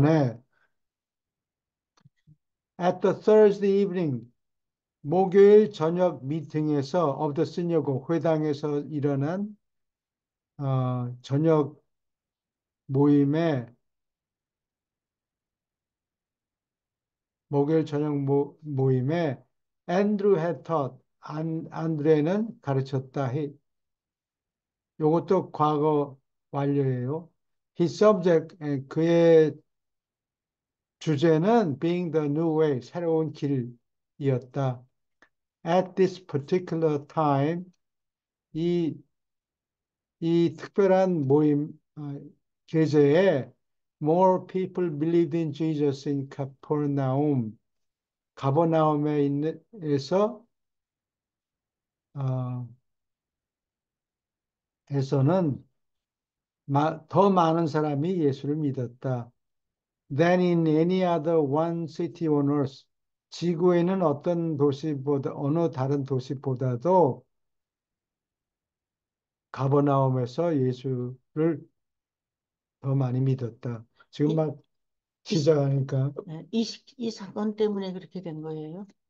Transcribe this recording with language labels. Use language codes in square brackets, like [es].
[ko] 전에 [en] at the Thursday evening [ko] 목요일 저녁 미팅에서 [en] of the synagogue [ko] 회당에서 일어난 저녁 모임에 목요일 저녁 모임에 앤드루 [en] had taught [ko] 안드레는 가르쳤다. 요것도 과거 완료예요. [en] His subject [ko] 그의 주제는 [en] being the new way [ko] 새로운 길이었다. [en] At this particular time [ko] 이 이 특별한 계제에 [en] more people believed in Jesus in Capernaum. [ko] 가버나움에 에서 어, 에서는 더 많은 사람이 예수를 믿었다. [en] Than in any other one city on earth. [ko] 지구에는 어느 다른 도시보다도 가버나움에서 예수를 더 많이 믿었다. 지금 이, 막 이, 시작하니까 이 사건 때문에 그렇게 된 거예요?